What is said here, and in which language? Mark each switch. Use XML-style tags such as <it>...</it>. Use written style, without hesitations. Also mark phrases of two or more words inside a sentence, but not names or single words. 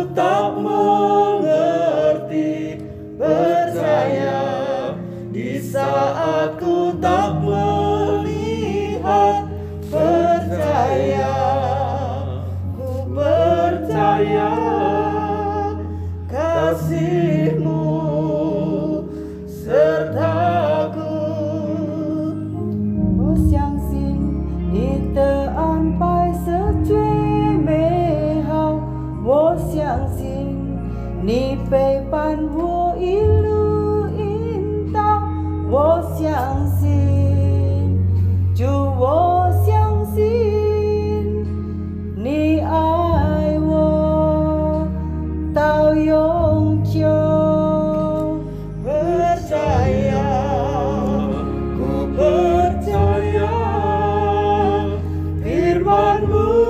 <id>tak mengerti, percaya di saat ku tak melihat, percaya, ku percaya kasih-Mu sertaku.</id> <zh>我相信你的安排是最美好，我相信你陪伴我一路引导，我相信，主，我相信你爱我到永久。</zh> <id>Percaya, ku percaya firman-Mu</id>